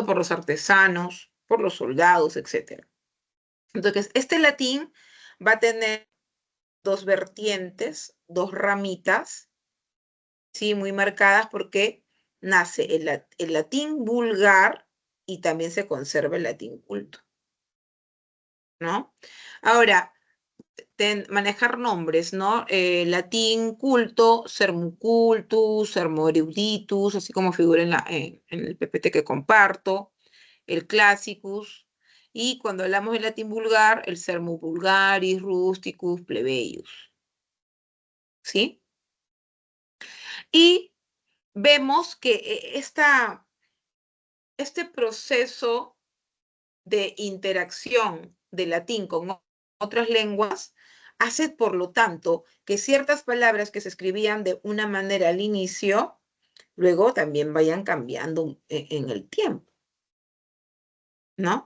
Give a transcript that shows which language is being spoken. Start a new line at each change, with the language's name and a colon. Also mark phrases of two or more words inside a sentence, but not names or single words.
Spanish: Por los artesanos, por los soldados, etc. Entonces, este latín va a tener dos vertientes, dos ramitas, ¿sí? Muy marcadas porque nace el latín vulgar y también se conserva el latín culto, ¿no? Ahora, manejar nombres, ¿no? Latín culto,
Latin: sermum cultus, sermo eruditus,
Spanish: así como figura en el PPT que comparto, el classicus, y cuando hablamos de latín vulgar, el
Latin: sermum vulgaris, rusticus, plebeius,
Spanish: ¿sí? Y vemos que este proceso de interacción del latín con otras lenguas hace, por lo tanto, que ciertas palabras que se escribían de una manera al inicio, luego también vayan cambiando en el tiempo, ¿no?